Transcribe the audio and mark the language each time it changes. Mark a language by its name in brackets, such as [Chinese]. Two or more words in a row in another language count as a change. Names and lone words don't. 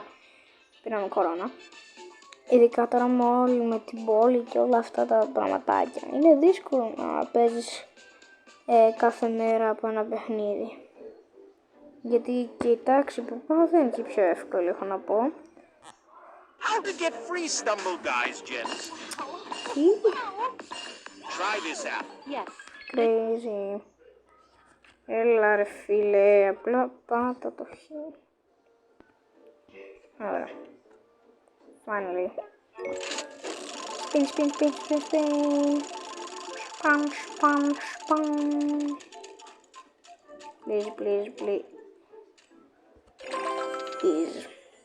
[Greek] Πήραμε κορώνα. Ειδικά τώρα με την πόλη και όλα αυτά τα πραγματάκια. Είναι δύσκολο να παίζεις κάθε μέρα από ένα παιχνίδι. Γιατί και η τάξη που πάω δεν είναι και πιο εύκολη, έχω να πω. [English] How to get free Stumble Guys, Jens? [Greek] Τι? [English] Try this app. Yes. Crazy. [Greek] Έλα ρε φίλε, απλά πάτα το χέρι. Ωραία. [English] Finally. Spin, spin, spin, spin, spin. Spam, spam, spam. Please, please, please. Please.